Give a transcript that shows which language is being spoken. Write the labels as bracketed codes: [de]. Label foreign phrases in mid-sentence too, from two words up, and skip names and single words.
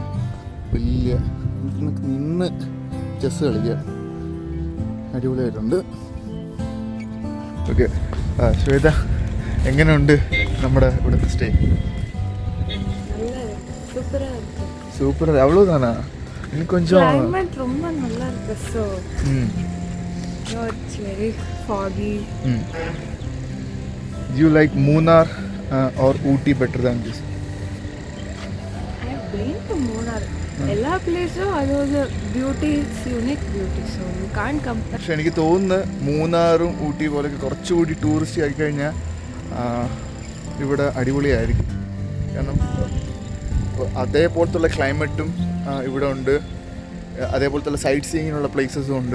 [ml] വലിയ നിന്ന് ചെസ് കളിക്കുക, അടിപൊളിയായിട്ടുണ്ട്. ഓക്കെ, ശ്വേത എങ്ങനെയുണ്ട് നമ്മുടെ ഇവിടുത്തെ സ്റ്റേ? സൂപ്പർ. [ta] அவ்வளவுதானா? இன்னும் கொஞ்சம் climate ரொம்ப நல்லா இருக்கு. [en] So it's very foggy. Do you like Munnar or Ooty better than this? I have been to Munnar. [ml] എല്ലാ പ്ലേസും അതൊരു ബ്യൂട്ടി, [en] unique beauty. So you can compare. [ml] പക്ഷെ എനിക്ക് തോന്നുന്നു മൂന്നാറും ഊട്ടി പോലെയൊക്കെ കുറച്ചുകൂടി ടൂറിസ്റ്റ് ആയി കഴിഞ്ഞാൽ ഇവിടെ അടിപൊളിയായിരിക്കും. കാരണം അതേപോലത്തുള്ള ക്ലൈമറ്റും ഇവിടെ ഉണ്ട്, അതേപോലത്തുള്ള സൈറ്റ് സീയിങ്ങിനുള്ള പ്ലേസസും ഉണ്ട്.